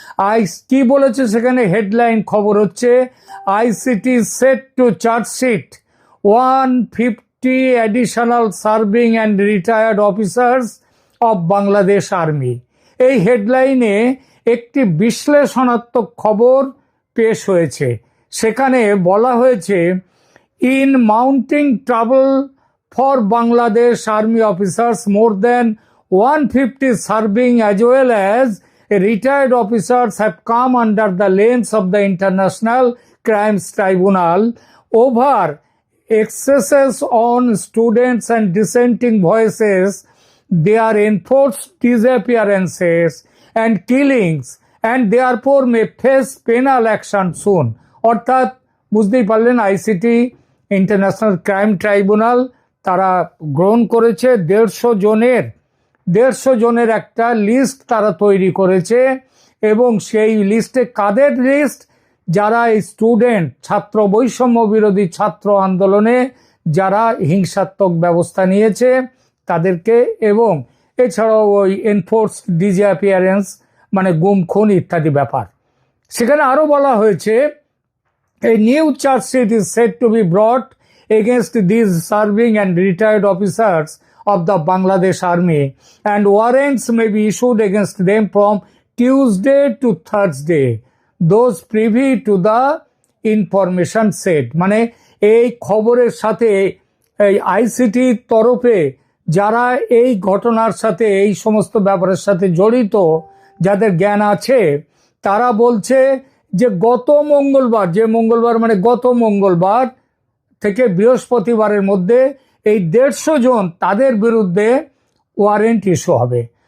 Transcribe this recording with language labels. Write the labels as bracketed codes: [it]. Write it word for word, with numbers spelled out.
[bn] I কি বলেছে সেখানে? হেডলাইন খবর হচ্ছে [en] ICT set to chargesheet one fifty additional serving and retired officers of Bangladesh army. [bn] এই হেডলাইনে একটি বিশ্লেষণাত্মক খবর পেশ হয়েছে। সেখানে বলা হয়েছে [en] In mounting trouble for Bangladesh army officers more than one fifty serving as well as retired officers have come under the lens of the International Crimes Tribunal over excesses on students and dissenting voices their enforced disappearances and killings and therefore may face penal action soon. [bn] অর্থাৎ বুঝতেই পারলেন, ICT international crime tribunal তারা গ্রহণ করেছে দেড়শো জনের দেড়শো জনের একটা লিস্ট তারা তৈরি করেছে, এবং সেই লিস্টে কাদের লিস্ট? যারা এই স্টুডেন্ট ছাত্র বৈষম্য বিরোধী ছাত্র আন্দোলনে যারা হিংসাত্মক ব্যবস্থা নিয়েছে তাদেরকে, এবং এছাড়াও ওই এনফোর্সড ডিসঅ্যাপিয়ারেন্স মানে গুম খুন ইত্যাদি ব্যাপার। সেখানে আরও বলা হয়েছে, [en] a new charge sheet is said to be brought against these serving and retired officers of the Bangladesh Army, and warrants may be issued against them from Tuesday to Thursday. Those privy to the information said. [bn] মানে এই খবরের সাথে এই আইসিটির তরফে যারা এই ঘটনার সাথে এই সমস্ত ব্যাপারের সাথে জড়িত, যাদের জ্ঞান আছে, তারা বলছে যে গত মঙ্গলবার যে মঙ্গলবার মানে গত মঙ্গলবার থেকে বৃহস্পতিবারের মধ্যে এই দেড়শো জন তাদের বিরুদ্ধে ওয়ারেন্ট ইস্যু হবে।